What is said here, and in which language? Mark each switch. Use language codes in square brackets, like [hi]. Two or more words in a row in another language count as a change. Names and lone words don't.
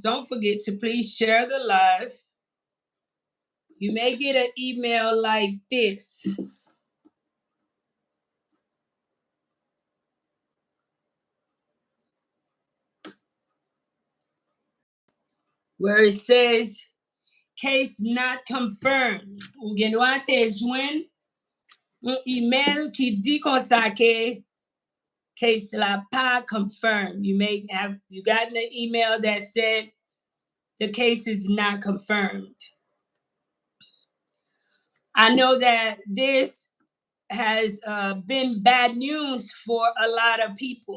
[en] Don't forget to please share the live. You may get an email like this. Where it says, case not confirmed. [ht] Ou gen nou a te jwen un email qui dit kon sa ke case la pas confirmed. [en] You got an email that said the case is not confirmed. I know that this has been bad news for a lot of people.